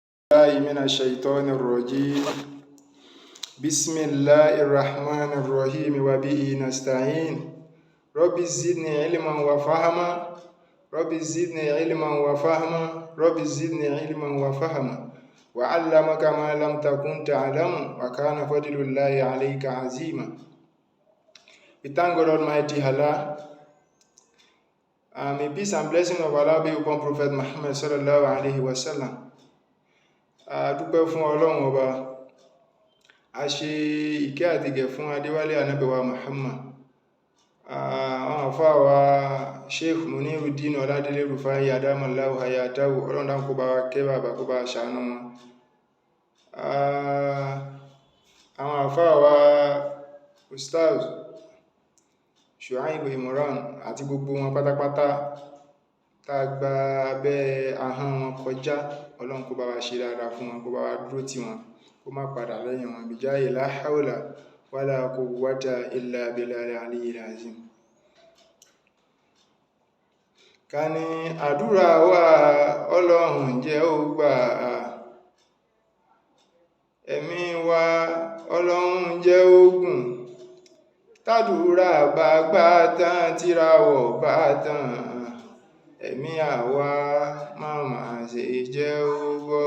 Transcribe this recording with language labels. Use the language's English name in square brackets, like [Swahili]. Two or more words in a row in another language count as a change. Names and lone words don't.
[Arabic] من الشيطان الرجيم بسم الله الرحمن الرحيم وبه نستعين رب زدني علما وفهما رب زدني علما وفهما رب زدني علما وفهما وعلمك ما لم تكن تعلم وكان فضل الله عليك عظيما. [English] We thank God Almighty Allah. May peace and blessing of Allah be upon Prophet Muhammad [Arabic] صلى الله عليه وسلم. [Yoruba] Dúpẹ́ fún Ọlọ́run Ọba, a ṣe ìkẹ́ àti ìgẹ̀ fún Adéwálé Ànábì wa Muhammad. Àwọn àfáà wa Sheikh Muniruddin Ọládélé Rufai [Arabic] أدام الله حياته, [Yoruba] Ọlọ́run dákun kó bá wa kẹ́ bàbá, kó bá wa ṣàánú wọn. Àwọn àfáà wa Ustaz Shuaib Imran àti gbogbo wọn pátápátá tá a gba abẹ́ ahọ́n wọn kọjá, Ọlọ́run kó bá wa ṣe dáadáa fún wọn, kó bá wa dúró tì wọn, kó má padà lẹ́yìn wọn. [Arabic] بجاه لا حول ولا قوة إلا بالله العلي العظيم. [Yoruba] Ká ní àdúrà wa Ọlọ́run jẹ́ ó gbà, ẹ̀mí wa Ọlọ́run jẹ́ ó gùn, tàdúrà bá gbà tán tíràwọ̀ bá tán, ẹ̀mí àwa máma ṣe jẹ́ ó gbọ́.